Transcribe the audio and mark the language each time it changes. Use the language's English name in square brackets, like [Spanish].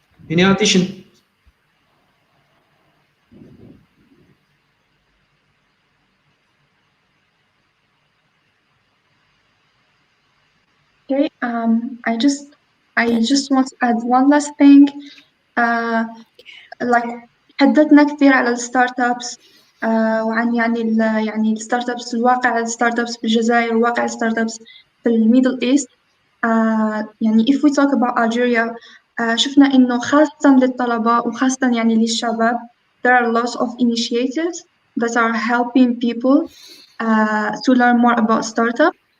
[English] Any addition? Okay, I just want to add one last thing. [Arabic] Like حدثنا كثير على الستارت ابس وعن يعني الستارت ابس، الواقع الستارت ابس بالجزائر وواقع الستارت ابس في الميدل ايست. [English] يعني if we talk about Algeria, [Arabic] شفنا إنه خاصة للطلبة وخاصة يعني للشباب [English] there are lots of initiatives that are helping people to learn more about startup.